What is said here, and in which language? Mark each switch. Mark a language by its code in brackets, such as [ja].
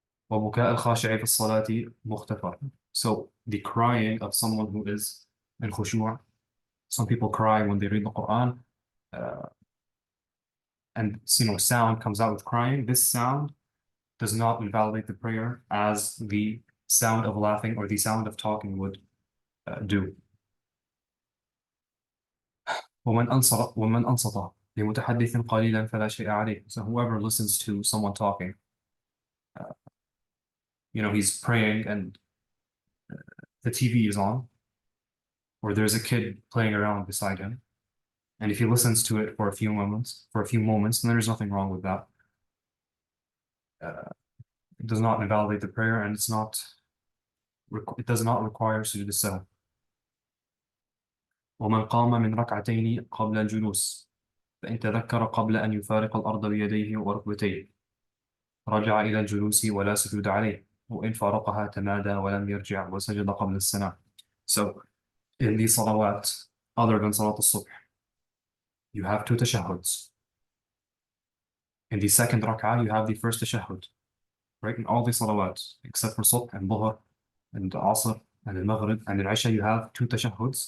[ar] وبكاء الخاشع في الصلاة مغتفر. [en] So the crying of someone who is in khushu', some people cry when they read the Quran, and sound comes out with crying. This sound does not invalidate the prayer as the sound of laughing or the sound of talking would do. [ar] ومن أنصت لمتحدث قليلا فلا شيء عليه. [en] So whoever listens to someone talking, he's praying and the TV is on, or there's a kid playing around beside him, and if he listens to it for a few moments, then there's nothing wrong with that. It does not invalidate the prayer, and it does not require sujood as-sahw. [ar] ومن قام من ركعتين قبل الجلوس فإن تذكر قبل أن يفارق الأرض بيديه وركبتيه رجع إلى الجلوس ولا سجود عليه وإن فارقها تمادى ولم يرجع وسجد قبل السلام. [en] So in these salawat, other than salat al-subh, you have two tashahhuds. In the second rak'ah, you have the first tashahhud. Right? In all the salawat, except for subh and dhuhr and asr and the maghrib and the isha, you have two tashahhuds.